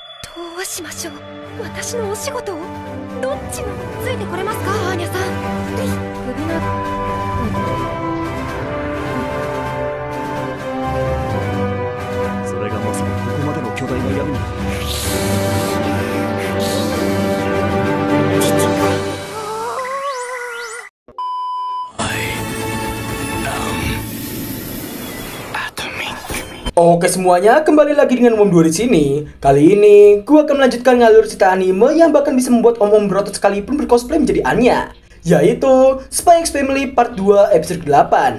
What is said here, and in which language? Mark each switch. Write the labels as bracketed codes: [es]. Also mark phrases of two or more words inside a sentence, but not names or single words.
[ja] どうしましょう。私のお仕事をどっちのついてこれますか、アーニャさん。首のそれがまさにここまでの巨大な闇に。 [id] Oke semuanya, kembali lagi dengan Om 2 di sini. Kali ini, gua akan melanjutkan ngalur cerita anime yang bahkan bisa membuat Om berotot sekalipun bercosplay menjadi Anya, yaitu Spy X Family Part 2 episode 8.